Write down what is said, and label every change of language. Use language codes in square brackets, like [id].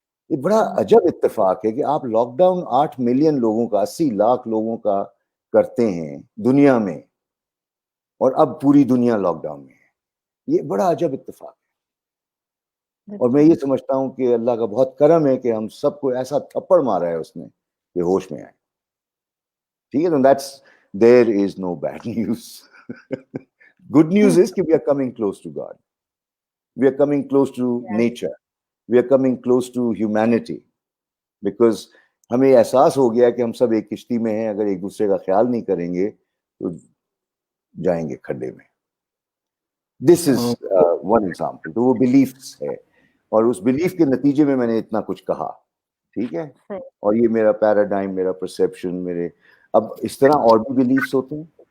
[ur] یہ بڑا عجب اتفاق ہے کہ آپ لاک ڈاؤن 8 ملین لوگوں کا, 80 لاکھ لوگوں کا کرتے ہیں دنیا میں, اور اب پوری دنیا لاک ڈاؤن میں ہے. یہ بڑا عجب اتفاق ہے. اور میں یہ سمجھتا ہوں کہ اللہ کا بہت کرم ہے کہ ہم سب کو ایسا تھپڑ مارا ہے اس نے کہ ہوش میں آئے. ٹھیک ہے, [en] That's there is no bad news. Good news is [ur] کہ [en] we are coming close to God. We are coming close to nature. We are coming close to humanity. Because [ur] ہمیں احساس ہو گیا کہ ہم سب ایک کشتی میں ہیں, اگر ایک دوسرے کا خیال نہیں کریں گے تو جائیں گے کھڈے میں. [en] This is one example. [ur] تو وہ بلیفس ہے, اور اس بلیف کے نتیجے میں نے اتنا کچھ کہا. ٹھیک ہے, اور یہ میرا پیراڈائم, میرا پرسیپشن, میرے اب اس طرح اور بھی بلیفس ہوتے ہیں.